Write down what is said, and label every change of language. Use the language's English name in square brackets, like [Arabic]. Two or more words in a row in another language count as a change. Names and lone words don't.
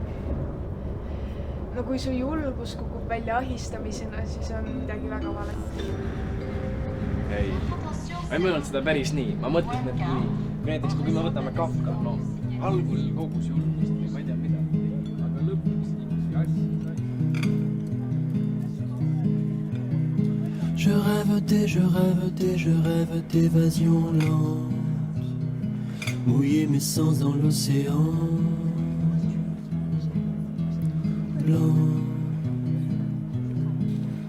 [Estonian] No kui su julgus kukub välja ahistamisena, siis on midagi väga valet. Ei, ma ei mõelnud seda päris nii. Ma mõtlesin, et kui näiteks kui me võtame Kafka, no algul kogus julgust või ma ei tea mida, aga lõpuks ikkagi asja sai. [French] Je rêve d'évasion lente, mouiller mes sens dans l'océan blanc.